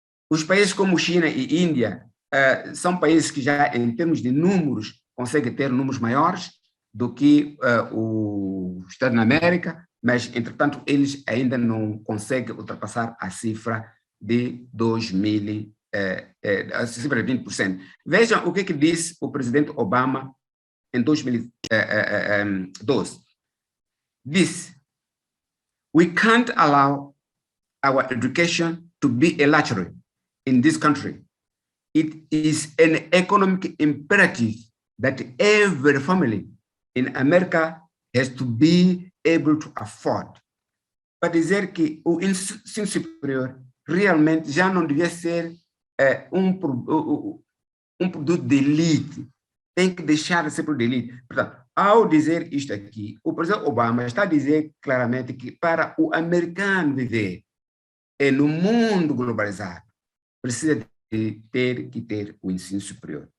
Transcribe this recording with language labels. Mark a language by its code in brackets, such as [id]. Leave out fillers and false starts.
[pt] Os países como China e Índia são países que já, em termos de números, conseguem ter números maiores do que os Estados da América, mas, entretanto, eles ainda não conseguem ultrapassar a cifra de 2000, a cifra de 20%. Vejam o que disse o presidente Obama em 2012. [en] Disse: "We can't allow our education to be a luxury in this country. It is an economic imperative that every family in America has to be able to afford." [pt] Para dizer que o ensino superior realmente já não devia ser um produto de elite, tem que deixar de ser produto de elite. Portanto, ao dizer isto aqui, o presidente Obama está a dizer claramente que para o americano viver no mundo globalizado, precisa de ter o ensino superior.